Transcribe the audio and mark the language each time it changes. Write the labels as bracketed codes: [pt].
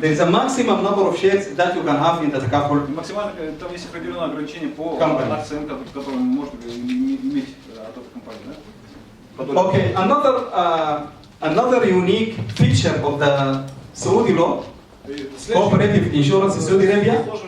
[en] There is a maximum number of shares that you can have in the takaful. [ru] максимально, там есть определенное ограничение по [en] Company. [ru] акциям, которые может иметь от этой компании, да? [en] Okay, another another unique feature of the Saudi law, cooperative insurance in Saudi Arabia.